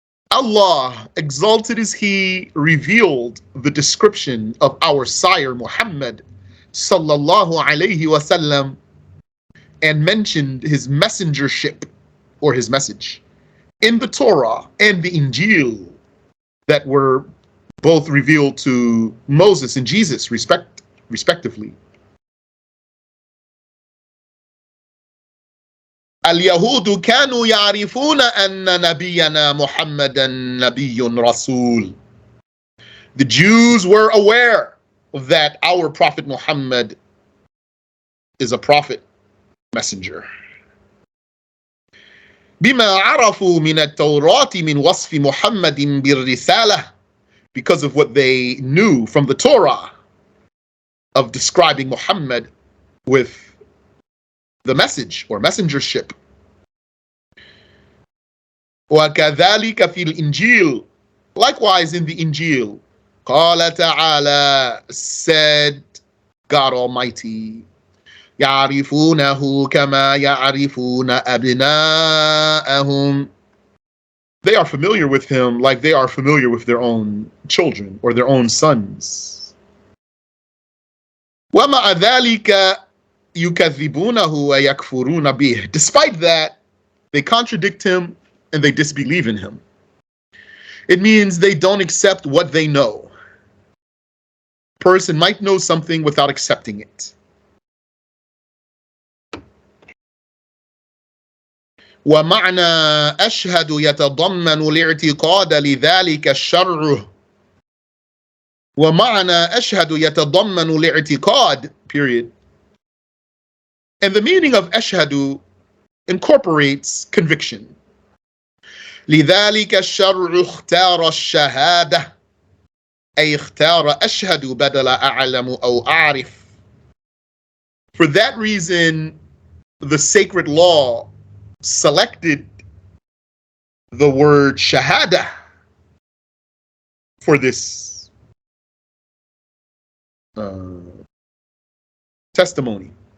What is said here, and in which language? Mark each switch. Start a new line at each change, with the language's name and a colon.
English: Allah, exalted is He, revealed the description of our sire Muhammad sallallahu alayhi wa sallam and mentioned his messengership or his message in the Torah and the Injil that were both revealed to Moses and Jesus respectively.
Arabic: اليهود كانوا يعرفون أن نبينا محمدا نبي رسول.
English: The Jews were aware that our Prophet Muhammad is a prophet, messenger.
Arabic: بما عرفوا من التوراة من وصف محمد بالرسالة,
English: because of what they knew from the Torah of describing Muhammad with the message or messengership.
Arabic: وكذلك في الإنجيل,
English: likewise in the Injil,
Arabic: قال تعالى,
English: said God Almighty,
Arabic: يعرفونه كما يعرفون أبناءهم.
English: They are familiar with him like they are familiar with their own children or their own sons.
Arabic: ومع ذلك يكذبونه ويكفرون به.
English: Despite that, they contradict him and they disbelieve in him. It means they don't accept what they know. A person might know something without accepting it.
Arabic: ومعنى أشهد يتضمن الاعتقاد لذلك الشرع. ومعنى أشهد يتضمن الاعتقاد,
English: period. And the meaning of أشهد incorporates conviction.
Arabic: لذلك الشرع اختار الشهادة أي اختار أشهد بدل أعلم أو أعرف.
English: For that reason, the sacred law selected the word shahada for this testimony.